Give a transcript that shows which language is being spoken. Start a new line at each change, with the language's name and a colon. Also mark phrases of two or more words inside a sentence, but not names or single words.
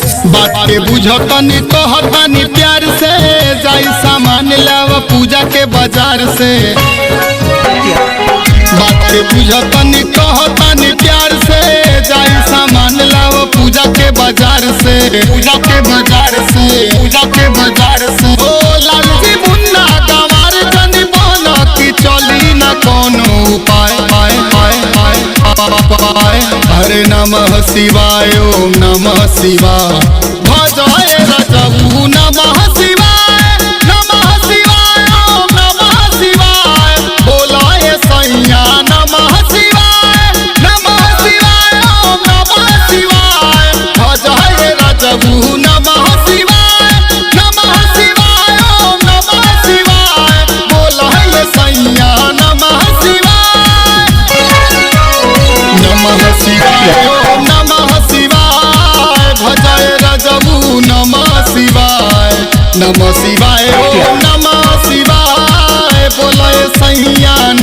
Bhojpuri: बात के बुझतनी कहतनी प्यार से जाई सामान लाव पूजा के बाजार से बात के बुझतनी कहतनी प्यार से जाई सामान लाव पूजा के बाजार से पूजा के बाजार से पूजा के बाजार से ओ लालजी मुन्ना गवार जनी बना की चली न कोनो उपाय हरे
Sanskrit: नमः शिवाय ओम नमः शिवाय
Bhojpuri: भजय रजऊ
Sanskrit: नमः शिवाय ओम नमः शिवाय
Bhojpuri: बोलाए सैया
Sanskrit: नमः शिवाय ओम नमः शिवाय
Bhojpuri: भजय रजऊ
Sanskrit: नमः शिवाय ओम नमः शिवाय
Bhojpuri: बोलाए सैया
Sanskrit: नमः शिवाय ओम नमः शिवाय
Bhojpuri: भजय रजऊ
Sanskrit: नमः शिवाय ओम नमः शिवाय
Bhojpuri: बोलाए सैया